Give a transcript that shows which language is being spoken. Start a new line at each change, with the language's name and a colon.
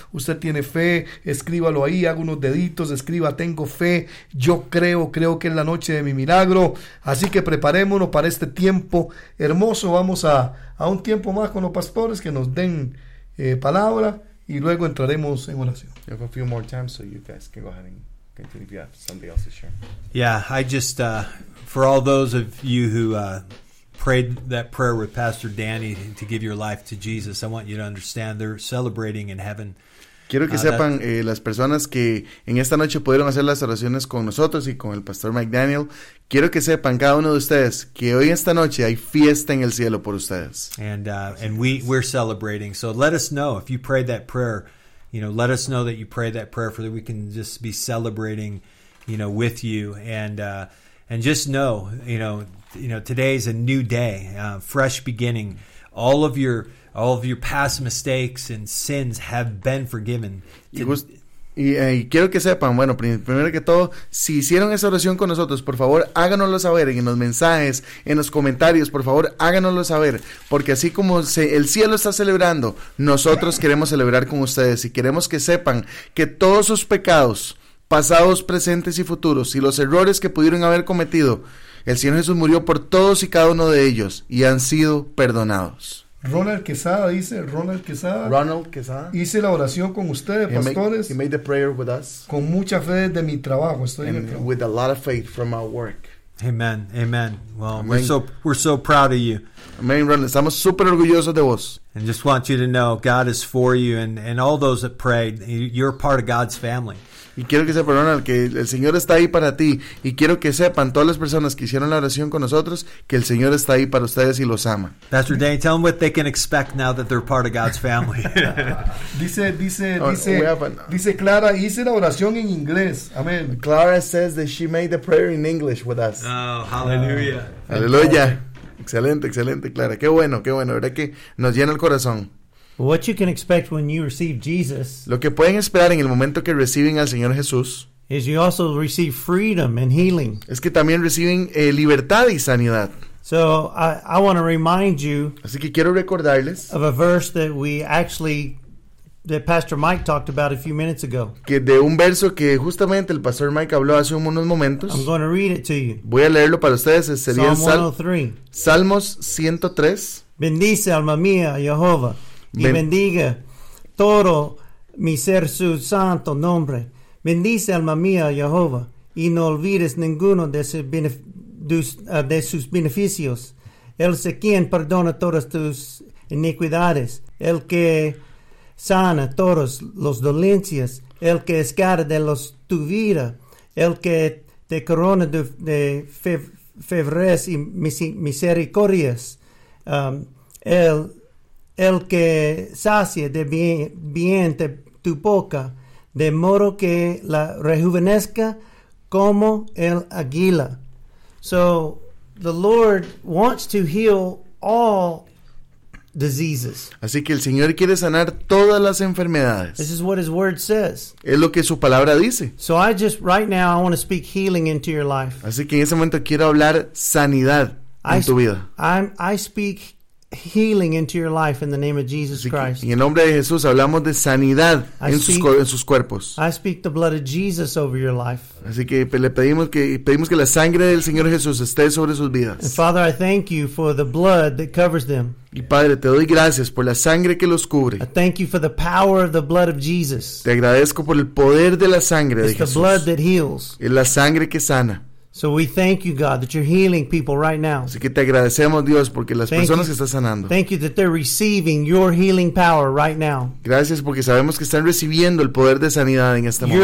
Spanish: Usted tiene fe, escríbalo ahí, haga unos deditos, escriba, tengo fe, yo creo que es la noche de mi milagro. Así que preparémonos para este tiempo hermoso. Vamos a un tiempo más con los pastores que nos den palabra y luego entraremos en oración.
English: We have a few more times, so you guys can go ahead and continue if you have somebody else to share. Yeah, I just for all those of you who prayed that prayer with Pastor Danny to give your life to Jesus. I want you to understand they're celebrating in heaven.
Spanish: Quiero que sepan las personas que en esta noche pudieron hacer las oraciones con nosotros y con el Pastor McDaniel. Quiero que sepan cada uno de ustedes que hoy esta noche hay fiesta en el cielo por ustedes.
English: And we're celebrating. So let us know if you prayed that prayer. You know, let us know that you prayed that prayer for that we can just be celebrating, you know, with you. And just know, you know, today's a new day, fresh beginning. All of your past mistakes and sins have been forgiven.
Spanish: Y quiero que sepan, bueno, primero que todo, si hicieron esa oración con nosotros, por favor, háganoslo saber en los mensajes, en los comentarios, por favor, háganoslo saber, porque así como el cielo está celebrando, nosotros queremos celebrar con ustedes y queremos que sepan que todos sus pecados, pasados, presentes y futuros, y los errores que pudieron haber cometido, el Señor Jesús murió por todos y cada uno de ellos y han sido perdonados. Ronald Quesada. Hice la oración con ustedes, pastores.
English: He made the prayer with us.
Spanish: Con mucha fe desde mi trabajo. Estoy
English: and
Spanish: en el trabajo.
English: With a lot of faith from our work. Amen. Well, amen. We're so proud of you.
Spanish: Amen, Ronald. Estamos súper orgullosos de vos.
English: And just want you to know, God is for you, and all those that prayed, you're part of God's family.
Spanish: Y quiero que sepan, Ronald, que el Señor está ahí para ti. Y quiero que sepan todas las personas que hicieron la oración con nosotros que el Señor está ahí para ustedes y los ama.
English: Pastor Danny, tell them what they can expect now that they're part of God's family.
Spanish: dice Clara, hice la oración en inglés. Amen.
English: Clara says that she made the prayer in English with us. Oh, hallelujah.
Spanish: Hallelujah. Excelente, excelente, Clara. Qué bueno, verdad que nos llena el corazón.
English: What you can expect when you receive Jesus,
Spanish: lo que pueden esperar en el momento que reciben al Señor Jesús,
English: is you also receive freedom and healing.
Spanish: Es que también reciben libertad y sanidad.
English: So I want to remind you,
Spanish: así que quiero recordarles,
English: of a verse that we actually, that Pastor Mike talked about a few minutes ago.
Spanish: Que de un verso que justamente el Pastor Mike habló hace unos momentos.
English: I'm going to read it to you.
Spanish: Voy a leerlo para ustedes. Sería Salmos 103. Bendice alma mía, Jehová. Y bendiga todo mi ser su santo nombre. Bendice alma mía, Jehová. Y no olvides ninguno de sus beneficios. Él es quien perdona todas tus iniquidades. El que sana todas las dolencias. El que escara de los tu vida. El que te corona de favores y misericordias. El que sacia de bien de tu boca, de modo que la rejuvenezca como el águila.
English: So, the Lord wants to heal all diseases.
Spanish: Así que el Señor quiere sanar todas las enfermedades.
English: This is what His Word says.
Spanish: Es lo que su palabra dice.
English: So I just, right now, I want to speak healing into your life.
Spanish: Así que en ese momento quiero hablar sanidad en tu vida.
English: I speak healing. Healing into your life in the name of Jesus Christ.
Spanish: En el nombre de Jesús hablamos de sanidad en sus cuerpos.
English: I speak the blood of Jesus over your life.
Spanish: Así que le pedimos que la sangre del Señor Jesús esté sobre sus vidas.
English: And Father, I thank you for the blood that covers them.
Spanish: Y Padre, te doy gracias por la sangre que los cubre.
English: I thank you for the power of the blood of Jesus.
Spanish: Te agradezco por el poder de la sangre de Jesús.
English: It's the blood that heals.
Spanish: Es la sangre que sana.
English: So we thank you, God, that you're healing people right now.
Spanish: Así que te agradecemos, Dios, porque las personas que estás sanando.
English: Thank you that they're receiving your healing power right now.
Spanish: Gracias porque sabemos que están recibiendo el poder de sanidad en este momento.